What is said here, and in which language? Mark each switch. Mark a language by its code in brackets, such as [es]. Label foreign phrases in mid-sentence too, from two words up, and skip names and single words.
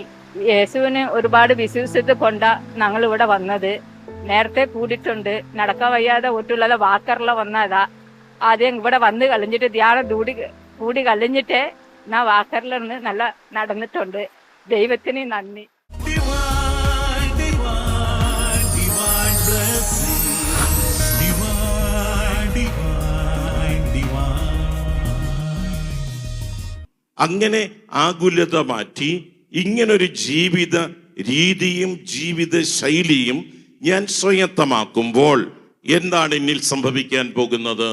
[ml] യേശുവിന് ഒരുപാട് വിശ്വസിച്ച് കൊണ്ടാ ഞങ്ങൾ ഇവിടെ വന്നത്. നേരത്തെ കൂടിയിട്ടുണ്ട്. നടക്കാൻ വയ്യാതെ ഒറ്റുള്ളത് വാക്കറില വന്നതാ. ആദ്യം ഇവിടെ വന്ന് കളിഞ്ഞിട്ട് ധ്യാനം കൂടി കളിഞ്ഞിട്ട് ഞാൻ വാക്കറിൽ നിന്ന് നല്ല നടന്നിട്ടുണ്ട്. ദൈവത്തിന് നന്ദി. [en] Divine, divine, divine blessing. Divine, divine, divine. [ml] അങ്ങനെ ആകുലത മാറ്റി ഇങ്ങനൊരു ജീവിത രീതിയും ജീവിത ശൈലിയും ഞാൻ സ്വയത്തമാക്കുമ്പോൾ എന്താണ് എന്നിൽ സംഭവിക്കാൻ പോകുന്നത്?